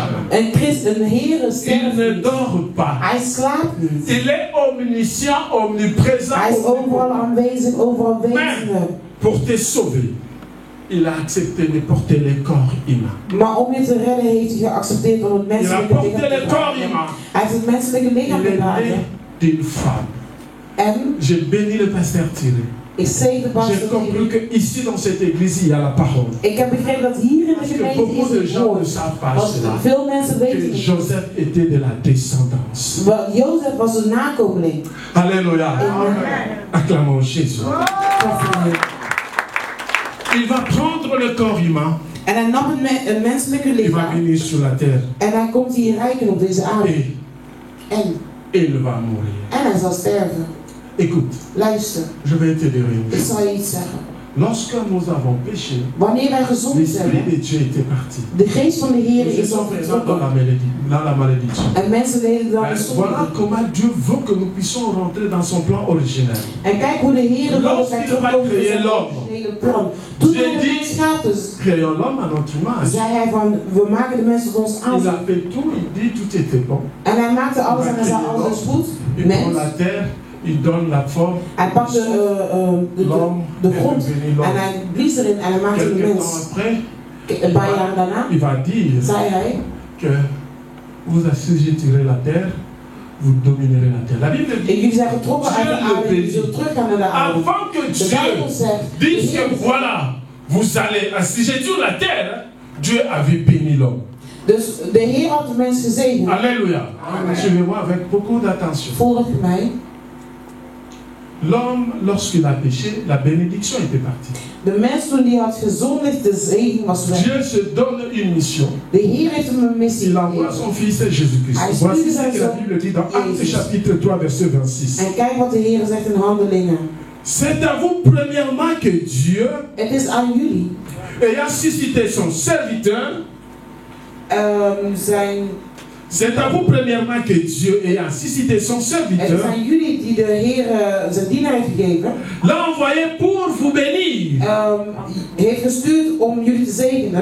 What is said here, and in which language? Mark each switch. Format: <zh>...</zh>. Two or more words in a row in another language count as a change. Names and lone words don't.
<nl>Een Christ, een Heer</nl> <fr>Il</fr> <nl>sterft</nl> <fr>ne</fr> <nl>niet.</nl> <fr>dort pas.</fr> <nl>Hij slaapt niet.</nl> <fr>Il est omniscient, omniprésent.</fr> <nl>Hij is overal aanwezig, overal wetende.</nl> <fr>Pour te sauver, il a accepté de porter les corps humains.</fr> <nl>Maar om je te redden heeft hij geaccepteerd om het</nl> <fr>Il a</fr> <nl>menselijke</nl> <fr>porté</fr> <nl>lichaam te</nl> <fr>les corps</fr> <nl>dragen.</nl> <fr>humains.</fr> <nl>Hij heeft het menselijke lichaam</nl> <fr>Il est né</fr> <nl>gedragen.</nl> <fr>d'une femme.</fr> <nl>En</nl> <fr>J'ai béni le pasteur Thierry.</fr> <nl>ik zeg de</nl> <fr>J'ai</fr> <nl>pastor</nl> <fr>compris</fr> <nl>Thierry.</nl> <fr>que ici dans cette église il y a la parole.</fr> <nl>Ik heb begrepen dat hier in de</nl> <fr>Parce que</fr> <nl>gemeente</nl> <fr>beaucoup de</fr> <nl>is het</nl> <fr>gens ne</fr> <nl>woord.</nl> <fr>savent pas</fr> <nl>Want</nl> <fr>cela.</fr> <nl>veel mensen weten</nl> <fr>Que</fr> <nl>niet.</nl> <fr>Joseph était de la descendance.</fr> <nl>Want Jozef was een nakomeling.</nl> <fr>Alléluia.</fr> <nl>Amen.</nl> <fr>Acclamons Jésus. Il va prendre le corps humain.</fr> <nl>En hij nam een menselijke</nl> <fr>Il va</fr> <nl>lichaam.</nl> <fr>venir sur la terre.</fr> <nl>En hij komt hier rijken op deze aarde.</nl> <fr>Et il va mourir.</fr> <nl>En hij zal sterven.</nl> <fr>Écoute,</fr> <nl>Luister,</nl> <fr>je vais te dire une</fr> <nl>ik</nl> <fr>chose.</fr> <nl>zal je iets zeggen.</nl> <fr>Lorsque nous avons péché,</fr> <nl>Wanneer wij gezond</nl> <fr>l'Esprit</fr> <nl>zijn,</nl> <fr>de Dieu était parti.</fr> <nl>de geest van de Heer</nl> <fr>Nous</fr> <nl>is al</nl> <fr>étions présents dans</fr> <nl>vertrokken.</nl> <fr>la malédiction.</fr> <nl>En mensen deden dan de</nl> <fr>Mais</fr> <nl>zonde.</nl> <fr>voilà comment Dieu veut que nous puissions rentrer dans son plan originel.</fr> <nl>En kijk hoe de Heer wil dat wij</nl> <fr>Lorsqu'il va</fr> <nl>terugkomen in</nl> <fr>créer</fr> <nl>zijn</nl> <fr>l'homme.</fr> <nl>originele plan. Toen</nl> <fr>J'ai</fr> <nl>hij de</nl> <fr>dit-</fr> <nl>mens schapte,</nl> <fr>Créons l'homme à notre image.</fr> <nl>zei hij van, we maken de mensen tot ons</nl> <fr>Il</fr> <nl>aanzien.</nl> <fr>a fait tout, il dit tout était bon.</fr> <nl>En hij maakte alles en hij zei alles is goed.</nl> <fr>Il prend</fr> <nl>Mens.</nl> <fr>la terre, il donne la forme.</fr> <nl>Hij pakte</nl> <fr>L'homme</fr> <nl>de</nl> <fr>est</fr> <nl>grond</nl> <fr>devenu</fr> <nl>en</nl> <fr>l'homme.</fr> <nl>hij blies erin en hij maakte de</nl> <fr>Quelques</fr> <nl>mens.</nl> <fr>temps après,</fr> <nl>Een paar jaar daarna</nl> <fr>il va dire</fr> <nl>zei hij,</nl> <fr>que vous assujettirez la terre, vous dominerez la terre. La Bible dit,</fr> <nl>jullie zijn getrokken uit de</nl> <fr>Dieu</fr> <nl>aarde</nl> <fr>le</fr> <nl>en jullie</nl> <fr>bénit.</fr> <nl>zullen teruggaan naar de aarde.</nl> <fr>Avant que</fr> <nl>De Bijbel</nl> <fr>Dieu</fr> <nl>zegt,</nl> <fr>dise</fr> <nl>de Heer</nl> <fr>que</fr> <nl>zegt,</nl> <fr>voilà, vous allez assujettir la terre, Dieu avait béni l'homme.</fr> <nl>dus de Heer had de mens gezegend.</nl> <fr>Alléluia.</fr> <nl>Amen.</nl> <fr>Suivez-moi avec beaucoup d'attention.</fr> <nl>Volg mij.</nl> <fr>L'homme, lorsqu'il a péché, la bénédiction était partie.</fr> <nl>De mens toen die had gezondigd, de zegen was weg.</nl> <fr>Dieu se donne une mission.</fr> <nl>De Heer heeft hem een missie</nl> <fr>Il envoie</fr> <nl>gegeven.</nl> <fr>son fils Jésus-Christ.</fr> <nl>Hij</nl> <fr>Voici</fr> <nl>stuurde</nl> <fr>ce</fr> <nl>zijn</nl> <fr>que la</fr> <nl>zoon</nl> <fr>Bible dit dans Actes</fr> <nl>Jezus.</nl> <fr>chapitre 3 verset 26.</fr> <nl>En kijk wat de Heer zegt in Handelingen.</nl> <fr>C'est à vous premièrement que Dieu,</fr> <nl>Het is aan jullie.</nl> <fr>ayant suscité son serviteur, c'est à vous premièrement que Dieu, ayant suscité son</fr> <nl>Het</nl> <fr>serviteur,</fr> <nl>zijn jullie die de Heer zijn dienaar heeft gegeven.</nl> <fr>l'a envoyé pour vous bénir,</fr> <nl>Heeft gestuurd om jullie te zegenen.</nl>